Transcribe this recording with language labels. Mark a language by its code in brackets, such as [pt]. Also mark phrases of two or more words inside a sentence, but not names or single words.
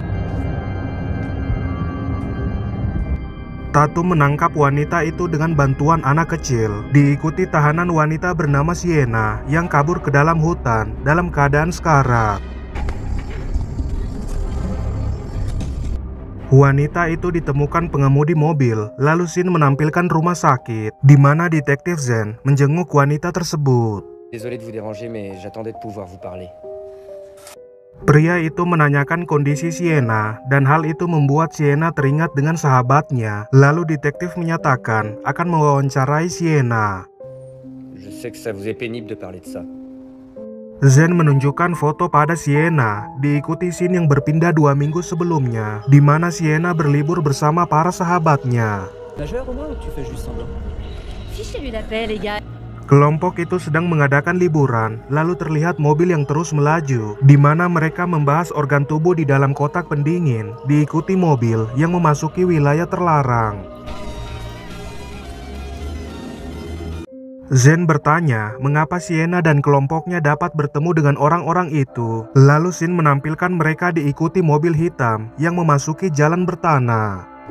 [id] Tatum menangkap wanita itu dengan bantuan anak kecil, diikuti tahanan wanita bernama Sienna yang kabur ke dalam hutan dalam keadaan sekarat. Wanita itu ditemukan pengemudi mobil, lalu Shin menampilkan rumah sakit, di mana detektif Zen menjenguk wanita tersebut. [fr] Désolé de vous déranger, mais j'attendais de pouvoir vous parler. [id] Pria itu menanyakan kondisi Sienna, dan hal itu membuat Sienna teringat dengan sahabatnya. Lalu detektif menyatakan akan mewawancarai Sienna. [fr] Je sais que ça vous est pénible de parler de ça. [id] Zen menunjukkan foto pada Sienna, diikuti scene yang berpindah 2 minggu sebelumnya, di mana Sienna berlibur bersama para sahabatnya. [fr] Majeur au moins ou tu fais juste semblant? Fichez-lui la paix, les gars. [id] Kelompok itu sedang mengadakan liburan, lalu terlihat mobil yang terus melaju, di mana mereka membahas organ tubuh di dalam kotak pendingin, diikuti mobil yang memasuki wilayah terlarang. Zen bertanya mengapa Sienna dan kelompoknya dapat bertemu dengan orang-orang itu, lalu Shin menampilkan mereka diikuti mobil hitam yang memasuki jalan bertanah.